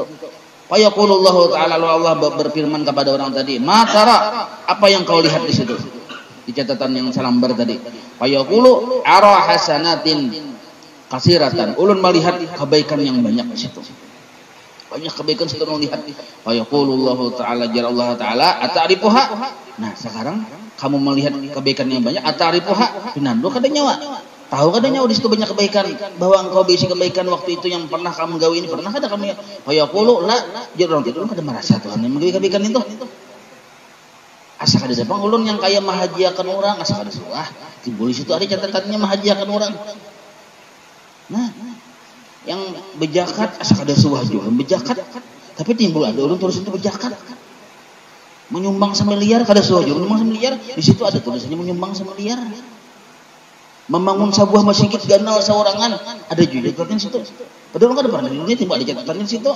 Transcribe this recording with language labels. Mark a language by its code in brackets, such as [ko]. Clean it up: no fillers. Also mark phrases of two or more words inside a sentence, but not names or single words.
[ar] فيقول الله تعالى, [bjn] Allah berfirman kepada orang tadi, [ar] "ما ترى?" [bjn] Apa yang kau lihat di situ? Di catatan yang salambar tadi. [ar] فيقول أرى حسنات كثيرة. [bjn] Ulun melihat kebaikan yang banyak di situ. Banyak kebaikan sudah melihat. [ar] ويقول الله تعالى جل الله تعالى أتعرفها. [bjn] Nah, sekarang kamu melihat kebaikan yang banyak ata'rifuha. Pinando kada nyawa. Tahu kada nyawa di situ banyak kebaikan bahwa engkau berisi kebaikan waktu itu yang pernah kamu gawe ini pernah kada kamu ya. [ar] ويقول لا جل [bjn] orang itu kada merasa Tuhan yang menggawe kebaikan itu. Asa kada dapang ulun yang kaya mahajiakan orang asa kada suah. Timbul di situ ada catatannya mahajiakan orang. Nah, yang bejakat asa kada suah juga bejakat tapi timbul ada orang terus itu bejakat menyumbang semiliar kada suah juga menyumbang semiliar di situ ada tulisannya menyumbang semiliar membangun sebuah masjid ganal seorangan ada juga catatan situ padahal kada pernah ini timbul ada catatannya di situ.